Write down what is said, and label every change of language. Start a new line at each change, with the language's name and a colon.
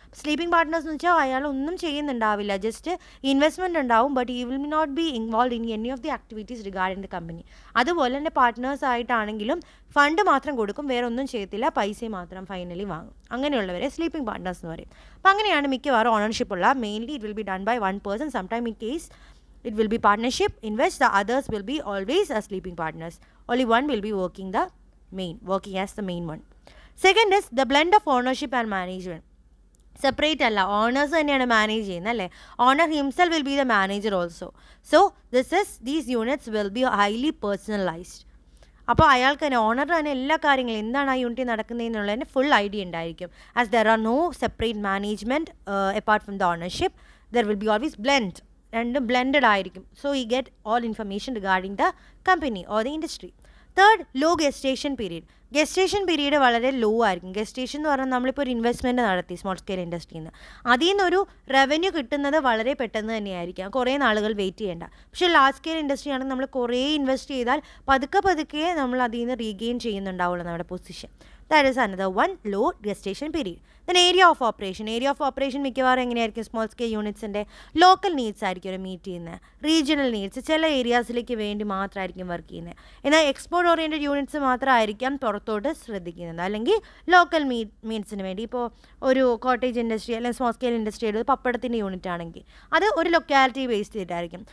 English: sleeping partners
Malayalam: എന്ന് വെച്ചാൽ അയാൾ ഒന്നും ചെയ്യുന്നുണ്ടാവില്ല,
English: Just investment ഉണ്ടാവും, but he will not be involve in any of the activities regarding the company.
Malayalam: അതുപോലെ തന്നെ പാർട്ട്നേഴ്സ് ആയിട്ടാണെങ്കിലും ഫണ്ട് മാത്രം കൊടുക്കും, വേറെ ഒന്നും ചെയ്യത്തില്ല, പൈസയും മാത്രം ഫൈനലി വാങ്ങും. അങ്ങനെയുള്ളവരെ സ്ലീപ്പിംഗ് പാർട്ട്നേഴ്സ് എന്ന് പറയും. അപ്പോൾ അങ്ങനെയാണ് മിക്കവാറും ഓണർഷിപ്പ് ഉള്ള.
English: Mainly it will be done by one person. Sometime in case it will be partnership in which the others will be always as sleeping partners. Only one will be working as the main one. Second is the blend of ownership and management.
Malayalam: Separate അല്ല, owners തന്നെയാണ് manage ചെയ്യുന്നത്, അല്ലേ?
English: Owner himself will be the manager also. So these units will be highly personalised.
Malayalam: അപ്പോൾ അയാൾക്ക് തന്നെ, ഓണറിന് തന്നെ എല്ലാ കാര്യങ്ങളും എന്താണ് ആ യൂണിറ്റിൽ നടക്കുന്നതെന്നുള്ളതിന് ഫുൾ ഐഡിയ ഉണ്ടായിരിക്കും.
English: As there are no separate management apart from the ownership, there will be always blend.
Malayalam: രണ്ടും ബ്ലെൻഡഡ് ആയിരിക്കും.
English: So you get all information regarding the company or the industry.
Malayalam: Third, law gestation period. Gestation period വളരെ law ആയിരിക്കും. Gestation എന്ന് പറഞ്ഞാൽ നമ്മളിപ്പോൾ ഒരു investment നടത്തി small scale ഇൻഡസ്ട്രിയിൽ നിന്ന്, അതിൽ നിന്നൊരു റവന്യൂ കിട്ടുന്നത് വളരെ പെട്ടെന്ന് തന്നെയായിരിക്കും, കുറേ നാളുകൾ വെയിറ്റ് ചെയ്യേണ്ട. പക്ഷേ ലാർജ് സ്കെയിൽ ഇൻഡസ്ട്രി ആണെങ്കിൽ നമ്മൾ കുറേ ഇൻവെസ്റ്റ് ചെയ്താൽ പതുക്കെ നമ്മൾ അതിൽ നിന്ന് റീഗെയിൻ ചെയ്യുന്നുണ്ടാവുള്ളൂ നമ്മുടെ position.
English: That is another one, low gestation period. Then area of operation.
Malayalam: Area of operation മിക്കവാറും എങ്ങനെയായിരിക്കും? സ്മോൾ സ്കെയിൽ യൂണിറ്റ്സിൻ്റെ ലോക്കൽ നീഡ്സ് ആയിരിക്കും അവർ മീറ്റ് ചെയ്യുന്നത്. റീജിയണൽ നീഡ്സ് ചില ഏരിയാസിലേക്ക് വേണ്ടി മാത്രമായിരിക്കും വർക്ക് ചെയ്യുന്നത്. എന്നാൽ എക്സ്പോർട്ട് ഓറിയൻറ്റഡ് യൂണിറ്റ്സ് മാത്രമായിരിക്കാം പുറത്തോട്ട് ശ്രദ്ധിക്കുന്നത്, അല്ലെങ്കിൽ ലോക്കൽ നീഡ്സിന് വേണ്ടി. ഇപ്പോൾ ഒരു കോട്ടേജ് ഇൻഡസ്ട്രി അല്ലെങ്കിൽ സ്മോൾ സ്കെയിൽ ഇൻഡസ്ട്രി ഒരു പപ്പടത്തിൻ്റെ യൂണിറ്റ് ആണെങ്കിൽ അത് ഒരു ലൊക്കാലിറ്റി ബേസ്ഡ് ചെയ്തിട്ടായിരിക്കും.